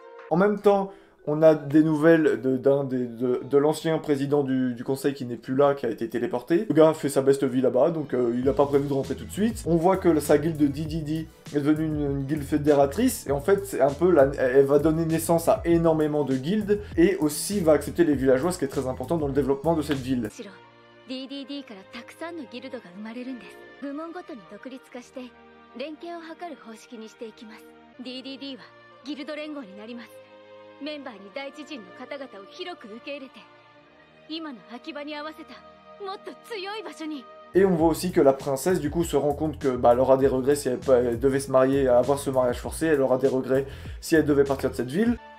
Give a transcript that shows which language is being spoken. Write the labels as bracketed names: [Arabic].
[French] En même temps, on a des nouvelles de l'ancien président du conseil qui n'est plus là, qui a été téléporté. Le gars fait sa best vie là-bas, donc il n'a pas prévu de rentrer tout de suite. On voit que sa guilde de DDD est devenue une guilde fédératrice, et en fait, c'est un peu elle va donner naissance à énormément de guildes, et aussi va accepter les villageois, ce qui est très important dans le développement de cette ville. [Japanese] DDD からたくさんのギルドが生まれるんです。部門ごとに独立化して連携を図る方式にしていきます。 DDD はギルド連合になります。メンバーに第一陣の方々を広く受け入れて、今の秋葉に合わせたもっと強い場所に。 [French] Et on voit aussi que la princesse du coup se rend compte que bah, elle aura des regrets si elle devait se marier, avoir ce mariage forcé, elle aura des regrets si elle devait partir de cette ville.